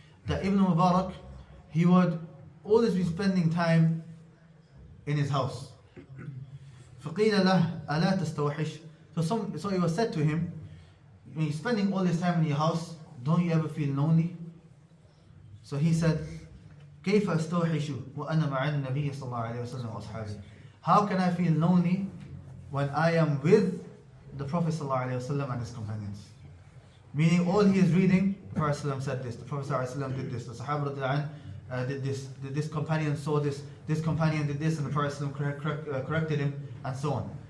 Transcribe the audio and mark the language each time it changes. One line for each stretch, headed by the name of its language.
English: That Ibn Mubarak, he would always be spending time in his house.
Arabic: فقيل له ألا تستوحش.
English: So it was said to him, when you're spending all this time in your house, don't you ever feel lonely? So he said,
Arabic: كيف أستوحش وأنا مع النبي صلى الله عليه وسلم وأصحابه.
English: How can I feel lonely when I am with the Prophet ﷺ and his companions? Meaning all he is reading, the Prophet ﷺ said this, the Prophet ﷺ did this, the Sahaba did this companion saw this companion did this, and the Prophet ﷺ corrected him, and so on.